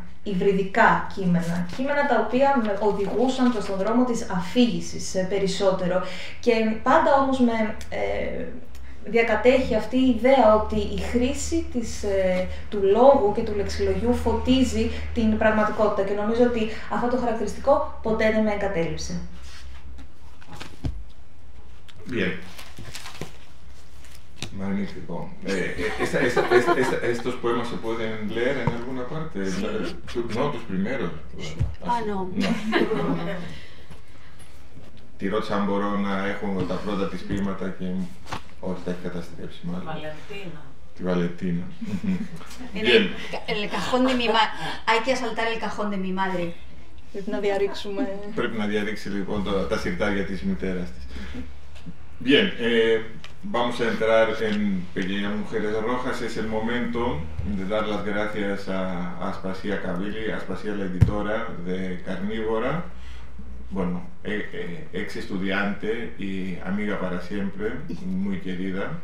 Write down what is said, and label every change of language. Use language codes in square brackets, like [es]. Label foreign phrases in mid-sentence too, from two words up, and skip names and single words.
[el] Υβριδικά κείμενα τα οποία με οδηγούσαν προς τον δρόμο της αφήγησης περισσότερο. Και πάντα όμως με διακατέχει αυτή η ιδέα ότι η χρήση του λόγου και του λεξιλογιού φωτίζει την πραγματικότητα και νομίζω ότι αυτό το χαρακτηριστικό ποτέ δεν με εγκατέλειψε. [es] Bien. Magnífico. ¿Estos poemas se pueden leer en alguna parte? No, tus primeros. No. [el] Τη ρώτησα αν μπορώ να έχω τα πρώτα της ποίηματα και όχι, τα έχει καταστρέψει μάλλον. Valentina. Τη Βαλεντίνα. [es] El cajón de mi madre. Hay que asaltar el cajón de mi madre. [el] Πρέπει να διαρρήξουμε. Πρέπει να διαρρήξει λοιπόν τα συρτάρια της μητέρας της. [es] Bien, vamos a entrar en Pequeñas Mujeres Rojas. Es el momento de dar las gracias a Aspasia Kabili, Aspasia la editora de Carnívora, bueno, ex estudiante y amiga para siempre, muy querida.